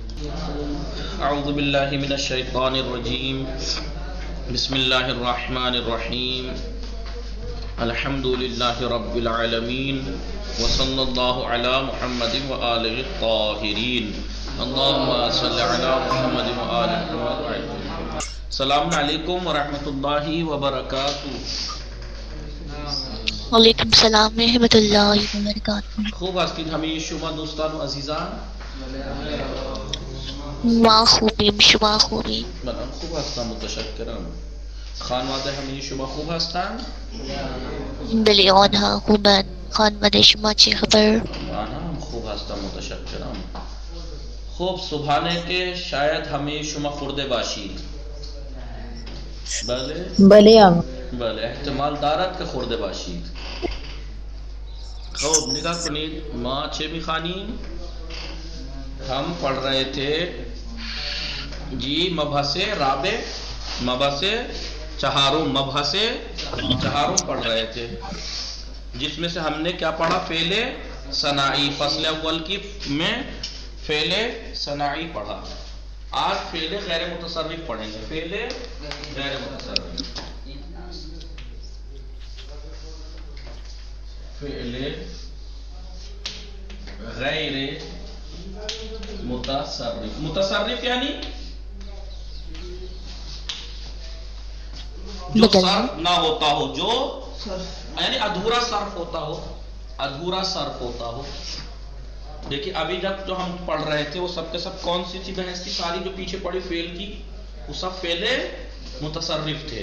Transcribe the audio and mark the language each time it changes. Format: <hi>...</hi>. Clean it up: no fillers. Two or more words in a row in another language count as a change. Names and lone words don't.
<ar>اعوذ باللہ من الشیطان الرجیم بسم اللہ الرحمن الرحیم الحمد للہ رب العالمین وصلی اللہ علی محمد وآلہ الطاہرین اللہم صلی علی محمد وآلہ محمد. السلام علیکم ورحمۃ اللہ وبرکاتہ. وعلیکم السلام ورحمۃ اللہ وبرکاتہ.</ar> <fa>خوب هستید همه شما دوستان و عزیزان؟ ما خوبیم، شما خوبی؟ منم خوب هستم متشکرم. خانواده همه شما خوب هستند؟ بله آنها خوبند. خانواده شما چه خبر؟ آنها هم خوب هستم متشکرم. خوب صبحانه که شاید همه شما خورده باشید. بله؟ بله آقا. بله احتمال دارد که خورده باشید. خوب نگاه کنید ما چه میخوانیم؟</fa> <ur>ہم پڑھ رہے تھے جی مبحث رابع، مبحث چہارم پڑھ رہے تھے، جس میں سے ہم نے کیا پڑھا؟ فعل ثنائی. فصل اول کی میں فعل ثنائی پڑھا. آج فعل غیر متصرف پڑھیں گے. فعل غیر متصرف، فعل غیر متصرف. متصرف یعنی جو صرف نہ ہوتا ہو، جو یعنی ادھورا صرف ہوتا ہو، ادھورا صرف ہوتا ہو. دیکھیے ابھی جب جو ہم پڑھ رہے تھے وہ سب کے سب کون سی تھی بحث کی؟ ساری جو پیچھے پڑی فعل کی وہ سب فعل متصرف تھے.</ur>